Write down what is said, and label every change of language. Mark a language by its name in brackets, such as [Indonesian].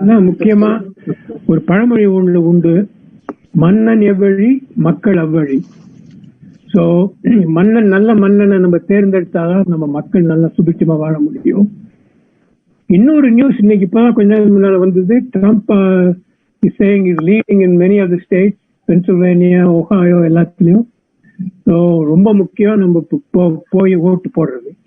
[Tamil] முக்கியமா ஒரு பழமொழி ஒன்று உண்டு, மன்னன் எவ்வழி மக்கள் அவ்வழி. சோ நல்ல மன்னனை நம்ம தேர்ந்தெடுத்தாதான் நம்ம மக்கள் நல்லா சுபிட்சமா வாழ முடியும். இன்னொரு நியூஸ் இன்னைக்கு இப்பதான் கொஞ்ச நேரம் முன்னால வந்தது. [English] Trump is saying is leading in many of the states, Pennsylvania, Ohio, [Tamil] எல்லாத்துலயும். So ரொம்ப முக்கியம் நம்ம போய் ஓட்டு போடுறது.